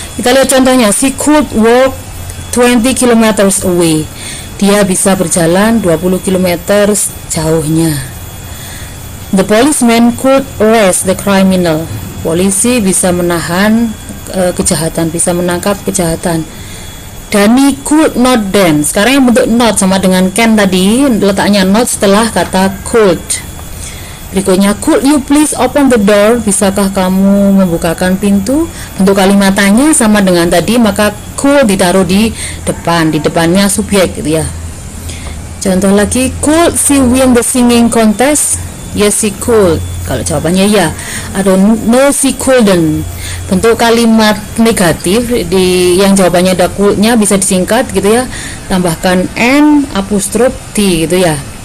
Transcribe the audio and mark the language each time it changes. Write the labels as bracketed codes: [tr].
[id] Kita lihat contohnya, [en] she could walk 20 km away. [id] Dia bisa berjalan 20 km jauhnya. [en] The policeman could arrest the criminal. [id] Polisi bisa menahan kejahatan, bisa menangkap kejahatan. [en] Danny could not dance. [id] Sekarang yang bentuk not sama dengan can tadi, letaknya not setelah kata could. [en] Berikutnya, could you please open the door? [id] Bisakah kamu membukakan pintu? Bentuk kalimatannya sama dengan tadi, maka could ditaruh di depan, di depannya subjek gitu ya. Contoh lagi, [en] could she win the singing contest? Yes, she could. [id] Kalau jawabannya ya. Atau [en] no, she couldn't. [id] Bentuk kalimat negatif yang jawabannya ada could-nya bisa disingkat gitu ya, tambahkan n apostrof t gitu ya.